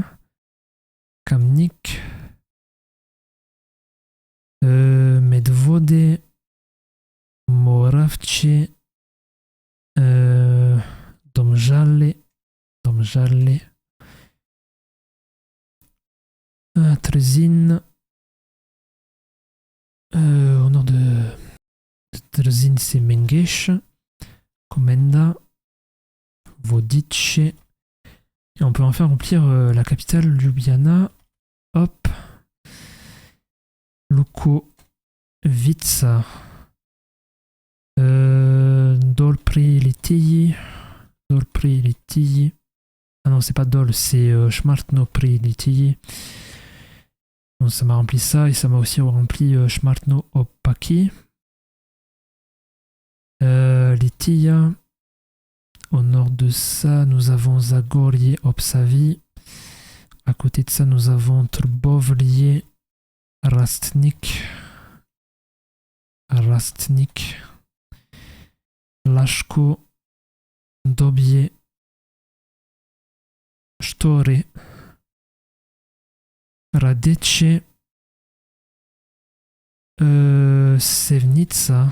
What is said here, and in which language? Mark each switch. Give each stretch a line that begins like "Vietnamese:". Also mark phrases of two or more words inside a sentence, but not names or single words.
French: Kamnik. Medvode. Moravče. Domžale. Trzin. Au nord de Trzin, c'est Mengesh. Komenda. Vodice. Et on peut enfin remplir la capitale Ljubljana. Hop. Lukovica. Dolprilitiji. Ah non, c'est pas Dol, c'est Šmartno-Prilitiji. Donc ça m'a rempli ça et ça m'a aussi rempli Šmartno-Opaki. Litija. Au nord de ça, nous avons Zagorje Opsavi. À côté de ça, nous avons Trbovlje Rastnik. Lashko. Dobje. Štore. Radece. Sevnica.